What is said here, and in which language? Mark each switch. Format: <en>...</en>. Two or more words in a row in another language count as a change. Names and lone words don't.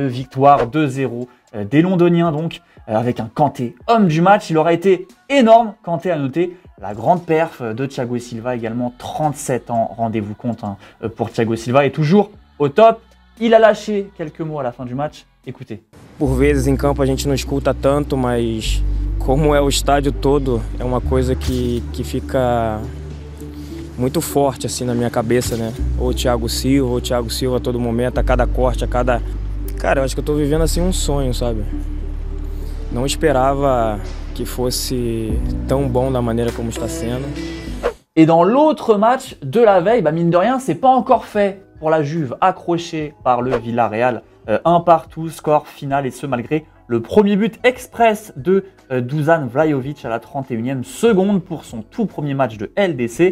<fr>Victoire 2-0 des Londoniens donc, avec un Kanté homme du match. Il aura été énorme, Kanté à noter. La grande perf de Thiago Silva, également 37 ans, rendez-vous compte pour Thiago Silva, est toujours au top. Il a lâché quelques mots à la fin du match, écoutez.</fr> <pt>Por vezes em campo a gente não escuta tanto, mas como é o estádio todo, é uma coisa que fica muito forte assim na minha cabeça, né? Ou Thiago Silva a todo momento, a cada corte, a cada... Cara, eu acho que eu tô vivendo assim um sonho, sabe? Não esperava que fosse tão bom da maneira como está sendo.</pt> <fr>Et dans l'autre match de la veille, mine de rien, c'est pas encore fait pour la Juve, accrochée par le Villarreal. 1-1, score final, et ce malgré le premier but express de Dusan Vlahovic à la 31e seconde pour son tout premier match de LDC.</fr>